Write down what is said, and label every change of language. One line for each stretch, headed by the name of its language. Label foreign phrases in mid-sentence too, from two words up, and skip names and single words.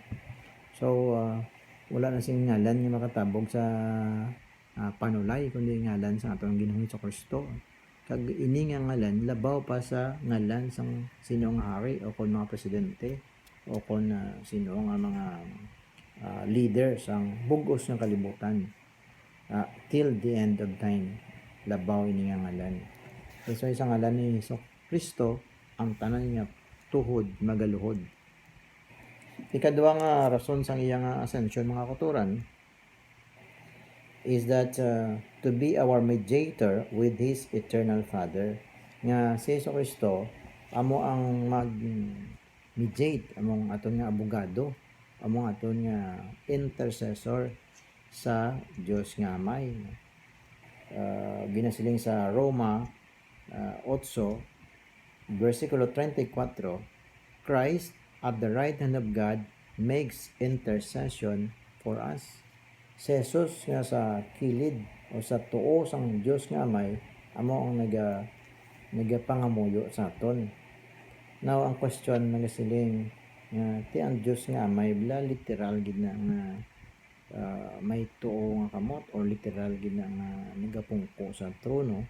Hiligaynon: So wala na sing ngalan nga makatabog sa panulay kundi ngalan sa atong Ginoong Hesukristo. kag ini nga ngalan labaw pa sa ngalan sang sino nga hari o kon mga presidente o kon sino nga mga leader sang bugos ng kalibutan
English: till the end of time
Hiligaynon: labaw ini nga ngalan. So isang ngalan ni Hesus Kristo ang tanan niya tuhod magaluhod. Ikaduha nga rason sang iyang ascension mga kauturan
English: is that to be our mediator with His eternal Father.
Hiligaynon: Nga si Hesus Kristo amo ang mag-mediate among aton nga abogado, among aton nga intercessor sa Dios nga Amay. Ginasiling sa Roma 8 versikulo 34,
English: Christ at the right hand of God makes intercession for us.
Hiligaynon: Si Jesus nga sa kilid o sa tuo sang Dios nga Amay amo ang nagapangamuyo sa aton. Now ang question nagasiling ti ang Dios nga Amay bla literal gid na nga may tuo nga kamot or literal gid na nga nagapungko sa trono.